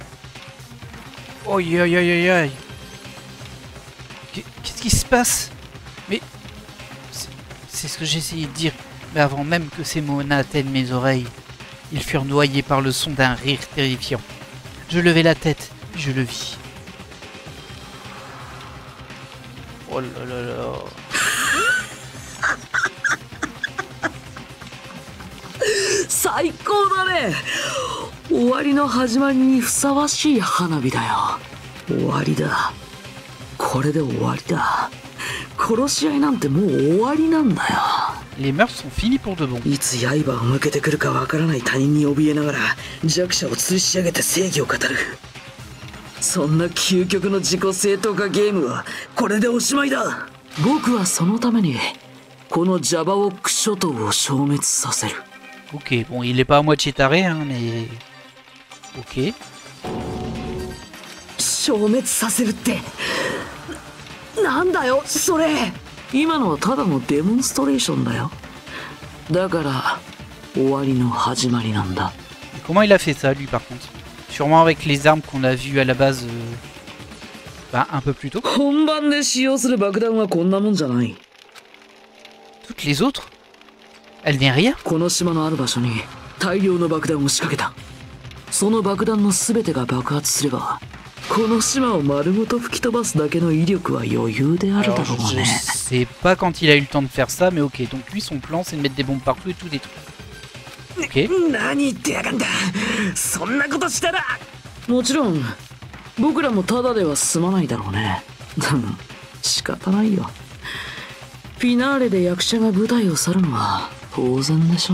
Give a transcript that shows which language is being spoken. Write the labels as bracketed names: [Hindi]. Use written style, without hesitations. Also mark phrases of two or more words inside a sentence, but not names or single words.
[French] Aïe aïe aïe aïe aïe. Qu'est-ce qui se passe? Mais... c'est ce que j'essayais de dire. Mais avant même que ces mots n'atteignent mes oreilles, ils furent noyés par le son d'un rire terrifiant. Je levai la tête, puis je le vis. Oh là là là. [Japanese] 最高だね。終わりの始まりにふさわしい花火だよ。終わりだ。これで終わりだ。殺し合いなんてもう終わりなんだよ。 [French] Les meurtres sont finis pour de bon. [Japanese] いつ刃を向けてくるかわからない他人に怯えながら弱者を吊るし上げて正義を語る。そんな究極の自己正当化ゲームはこれでおしまいだ。僕はそのためにこのジャバオック諸島を消滅させる。 [French] Ok, bon, il est pas à moitié taré, hein, mais... Ok. [Japanese] 消滅させるってなんだよそれ。今のはただのデモンストレーションだよ。だから終わりの始まりなんだ。 [French] Comment il a fait ça, lui, par contre? Sûrement avec les armes qu'on a vues à la base... bah, un peu plus tôt. [Japanese] 本番で使用する爆弾はこんなもんじゃない。 [French] Toutes les autres? Elle n'est rien? [Japanese] この島のある場所に大量の爆弾を仕掛けた。その爆弾の全てが爆発すればこの島を丸ごと吹き飛ばすだけの威力は余裕であるだろうね。 [French] Je sais pas quand il a eu le temps de faire ça, mais ok. Donc lui, son plan, c'est de mettre des bombes partout et tout détruire. Ok. [Japanese] 何言ってやがんだ。そんなことしたら。もちろん僕らもただでは済まないだろうね。でも仕方ないよ。フィナーレで役者が舞台を去るのは当然でしょ。